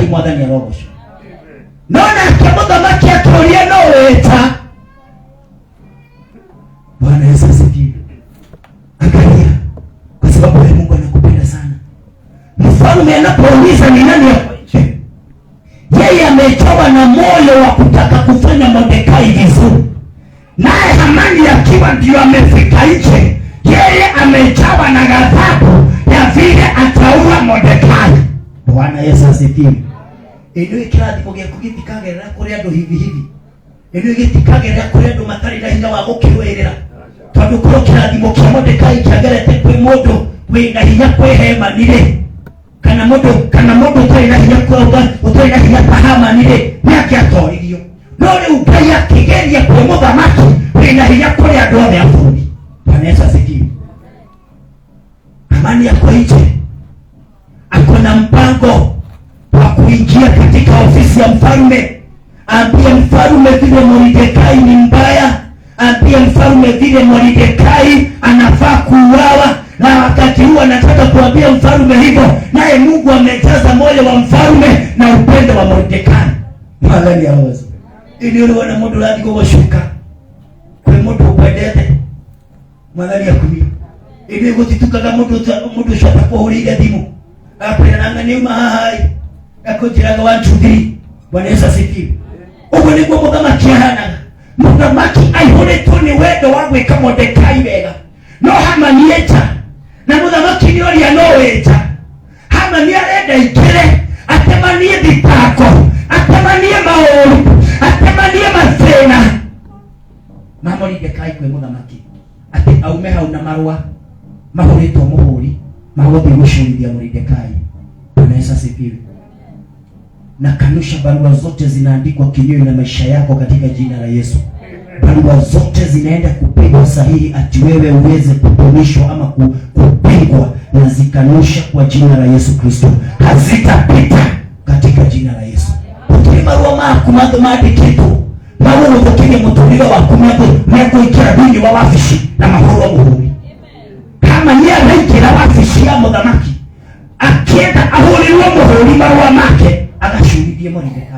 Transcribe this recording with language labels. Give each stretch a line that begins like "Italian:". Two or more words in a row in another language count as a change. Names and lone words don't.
Kikuyu: Mwathani arogocwo. No nake mũthamaki akĩũria no wĩta.
Swahili: Bwana Yesu asifiwe. Angalia, kwa sababu wewe Mungu anakupenda sana. Mfalme anapouliza ni nani hapo nje, yeye amejawa na moyo wa kutaka kufanya Mordekai vizuri. Naye Hamani akiwa ndio amefika nje, yeye amejawa na ghadhabu ya vile ataua Mordekai. Bwana Yesu asifiwe.
Kikuyu: Eno ikirathimo gĩaku gĩtikagerera kũrĩ andũ hivi. Eno gĩtikagerera kũrĩ andũ matarĩ na hinya wa gũkĩrũĩrĩra. Tondũ korwo kĩrathimo kĩa Mordekai kĩagerete kwĩ mũndũ wĩna hinya kwĩhemanire, kana mũndũ ũtarĩ na hinya ũtarĩ na hinya ta Hamani-rĩ, nĩakĩatoririo. No rĩu Ngai akĩgeria kwĩ mũthamaki wĩna hinya kũrĩ andũ othe a bũrũri.
Swahili: Bwana Yesu asifiwe. Hamani ako nje, ako na mpango wa kuingia katika ofisi ya mfalme. Ambia mfalme vile Mordekai ni mbaya, ambia mfalme vile Mordekai anafaa kuuawa. Na wakati huu anataka kuambia mfalme hivyo, naye Mungu amejaza moyo wa mfalme na upendo wa Mordekai.
Kikuyu: Mwathani awoze. Ili uliona mundu radi gũgũcuka kwĩ mũndũ ũkwendete. Mwathani akumie. Ili gũtitukaga mũndũ ũcio atakũhũrĩire thimũ akwĩra na nĩuma haha akũnjĩraga 1 2 3.
Swahili: Bwana Yesu asifiwe.
Kikuyu: Ũguo nĩguo mũthamaki ahanaga. Mũthamaki aihũrĩtwo nĩ wendo wa gwĩka Mordekai wega. No Hamani eta na mũthamaki nĩoria no wĩta. Hamani arenda ingĩre atemanie thitako, atemanie maũru, atemanie mathĩna ma Mordekai kwĩ mũthamaki, atĩ aume hau na marũa mahũrĩtwo mũhũri magũthiĩ gũcurithia Mordekai.
Swahili: Bwana Yesu asifiwe. Na kanusha barua zote zinaandikwa kinyume na maisha yako katika jina la Yesu. Barua zote zinaenda kupigwa sahihi ati wewe uweze kuponishwa ama kupigwa, na zikanusha kwa jina la Yesu Kristo. Hazitapita katika jina la Yesu.
Kikuyu: Ukiri marua maku maandikitwo marua ũthũkĩrie mũtũrĩre waku megũikĩra thĩinĩ wa wabici na mahũrwo mũhũri. Kama nĩ araingĩra wabici ya mũthamaki akienda ahũrĩrwo mũhũri marua make agacurithie Mordekai.